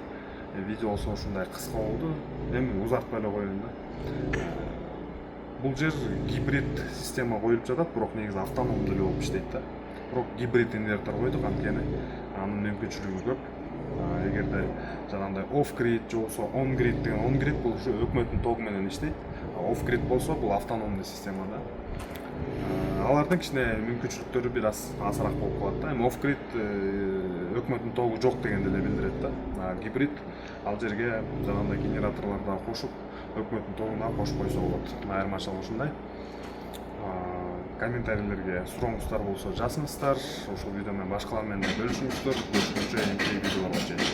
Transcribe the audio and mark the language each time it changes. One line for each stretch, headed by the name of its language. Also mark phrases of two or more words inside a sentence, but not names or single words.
Kyrgyz: Видео болсо ушундай кыска болду. Эми узартпай эле коеюн да. Бул жер гибрид система коюлуп жатат, бирок негизи автономдуу эле болуп иштейт да. Бирок гибрид инвертор койдук, анткени анын мүмкүнчүлүгү көп. Эгерде жанагындай off-grid же болбосо on-grid деген, on-grid бул ушу өкмөттүн тогу менен иштейт. Off-grid болсо бул автономдуу система да. Алардын кичине мүмкүнчүлүктөрү бир аз азыраак болуп калат да. Эми off-grid өкмөттүн тогу жок дегенди эле билдирет да. Гибрид ал жерге жанагындай генераторлорду кошуп, өкмөттүн тогуна кошуп койсо болот. Айырмачылыгы ушундай. Комментарийлерге сурооңуздар болсо жазыңыздар. Ошол видео менен башкалар менен бөлүшүңүздөр. Көрүшкөнчө кийинки видеолорго чейин.